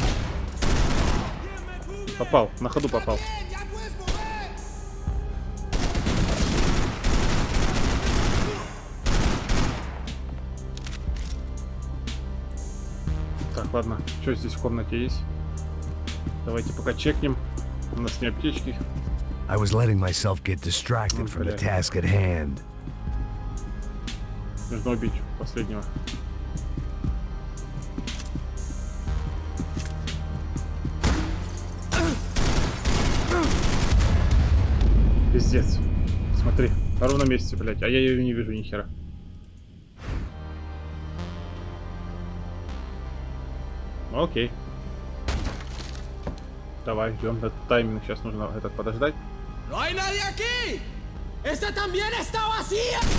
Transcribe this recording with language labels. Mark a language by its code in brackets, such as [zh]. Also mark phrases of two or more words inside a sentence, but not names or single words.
[ru] Попал, на ходу попал. Так, ладно. Что здесь в комнате есть? Давайте пока чекнем. У нас не аптечки. [en] I was letting myself get distracted from the task at hand. [ru] Нужно убить последнего. Пиздец. Смотри, на ровном месте, блядь. А я ее не вижу ни хера. Окей. Давай, ждем. Этот тайминг сейчас нужно этот подождать. [es] ¡No hay nadie aquí! ¡Esta también está vacía!